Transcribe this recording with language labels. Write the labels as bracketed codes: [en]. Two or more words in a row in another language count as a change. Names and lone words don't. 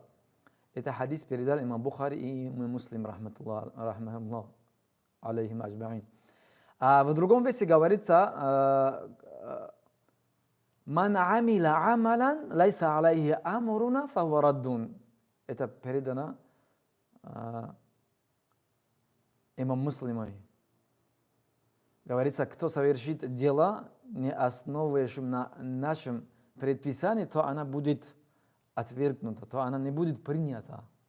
[ru] Это хадис передал имам Бухари и имам Муслим, [ar] رحمة الله عليهم أجمعين. [ru] А в другом месте говорится, [ar] «من عمل عملا ليس عليه أمرنا فهو رد». [ru] Это передано имам Муслимой. Говорится, кто совершит дела, не основываясь на нашем предписании, то она будет отвергнута, то она не будет принята.